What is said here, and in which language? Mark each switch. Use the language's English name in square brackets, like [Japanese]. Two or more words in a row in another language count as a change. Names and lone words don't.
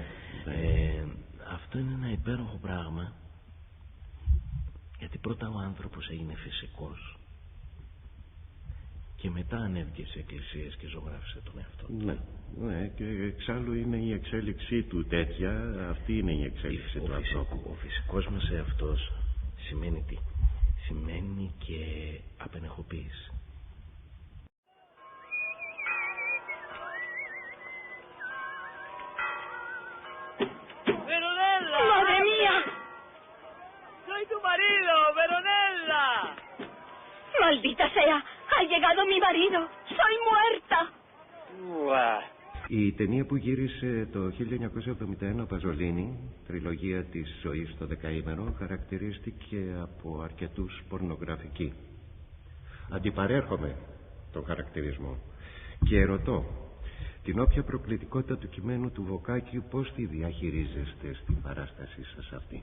[Greek] Αυτό είναι ένα υπέροχο πράγμα, γιατί πρώτα ο άνθρωπος έγινε φυσικός και μετά ανέβηκε σε εκκλησίες και ζωγράφισε τον εαυτό του. Ναι, και εξάλλου είναι η εξέλιξή του τέτοια. Αυτή είναι η εξέλιξη του ανθρώπου. Ο φυσικός μας εαυτός σημαίνει τι? Σημαίνει και απενεχοποίηση. [Spanish] ¡Madre mía! ¡Soy tu marido, Veronella! ¡Maldita sea! ¡Ha llegado mi marido! ¡Soy muerta! [Greek] Η ταινία που γύρισε το 1971 ο Παζολίνη, τριλογία της ζωής στο δεκαήμερο, χαρακτηρίστηκε από αρκετούς πορνογραφική. Αντιπαρέρχομαι τον χαρακτηρισμό και ρωτώ, την όποια προκλητικότητα του κειμένου του Βοκάκιου πώς τη διαχειρίζεστε στην παράστασή σας αυτή?